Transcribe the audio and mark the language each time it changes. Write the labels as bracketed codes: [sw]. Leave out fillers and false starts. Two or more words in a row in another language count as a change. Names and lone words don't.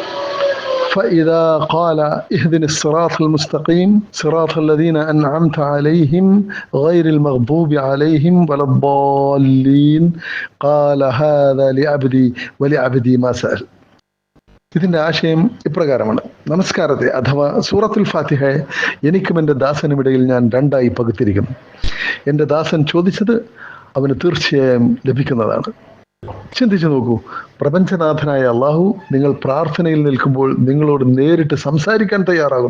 [ar] فإذا قال اهدنا الصراط المستقيم صراط الذين أنعمت عليهم غير المغضوب عليهم ولا الضالين قال هذا لعبدي ولعبدي ما سأل. [ml] ഇതിൻ്റെ ആശയം ഇപ്രകാരമാണ്. നമസ്കാരത്തെ അഥവാ സൂറത്തുൽ ഫാത്തിഹയെ എനിക്കും എൻ്റെ ദാസനുമിടയിൽ ഞാൻ രണ്ടായി പകുത്തിരിക്കുന്നു. എൻ്റെ ദാസൻ ചോദിച്ചത് അവന് തീർച്ചയായും ലഭിക്കുന്നതാണ്. ചിന്തിച്ചു നോക്കൂ, പ്രപഞ്ചനാഥനായ അള്ളാഹു നിങ്ങൾ പ്രാർത്ഥനയിൽ നിൽക്കുമ്പോൾ നിങ്ങളോട് നേരിട്ട് സംസാരിക്കാൻ തയ്യാറാകുന്നു.